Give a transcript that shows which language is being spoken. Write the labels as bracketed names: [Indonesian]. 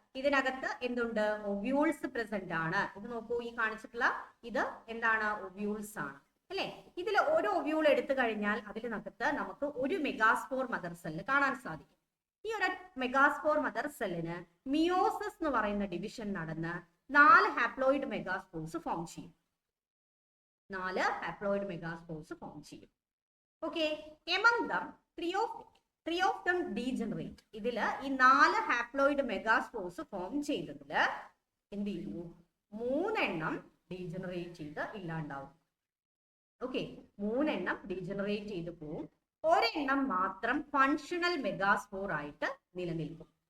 [Malayalam] ഇതിനകത്ത് എന്തുണ്ട്, ovules present ആണ്. ഇത് നോക്കൂ, ഈ കാണിച്ചിട്ടുള്ള ഇത് എന്താണ്, ഒവ്യൂൾസ് ആണ് അല്ലെ. ഇതിൽ ഓരോ ഒവ്യൂൾ എടുത്തു കഴിഞ്ഞാൽ അതിനകത്ത് നമുക്ക് ഒരു മെഗാസ്പോർ മദർ സെല്ല് കാണാൻ സാധിക്കും. ഈ ഒരു മെഗാസ്പോർ മദർ സെല്ലിന് മിയോസിസ് എന്ന് പറയുന്ന ഡിവിഷൻ നടന്ന് 4 ഹാപ്ലോയിഡ് മെഗാസ്പോർസ് ഫോം ചെയ്യും. 4 ഹാപ്ലോയിഡ് മെഗാസ്പോർസ് ഫോം ചെയ്യും. [English] Okay, among them three of them degenerate. [Malayalam] ഇതില് ഈ 4 ഹാപ്ലോയിഡ് മെഗാസ്പോർസ് ഫോം ചെയ്തതില് എന്ത് ചെയ്യുന്നു, 3 എണ്ണം ഡീജനറേറ്റ് ചെയ്ത് ഇല്ലാണ്ടാവും. ഓക്കെ, 3 എണ്ണം ഡീജനറേറ്റ് ചെയ്ത് പോവും. ഒരെണ്ണം മാത്രം ഫങ്ഷണൽ മെഗാസ്പോർ ആയിട്ട് നിലനിൽക്കും.